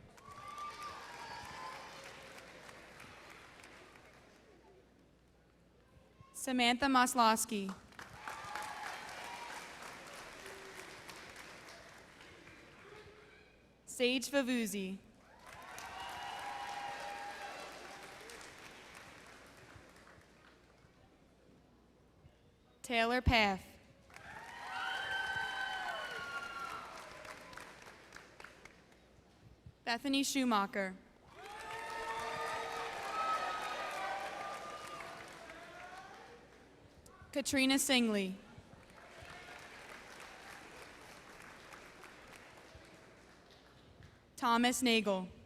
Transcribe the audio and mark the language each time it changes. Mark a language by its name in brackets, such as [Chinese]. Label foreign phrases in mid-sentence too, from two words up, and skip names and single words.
[English] Samantha Maslowski. Sage Favuzzi. Taylor Path. Bethany Schumacher. Katrina Singley. Thomas Nagel.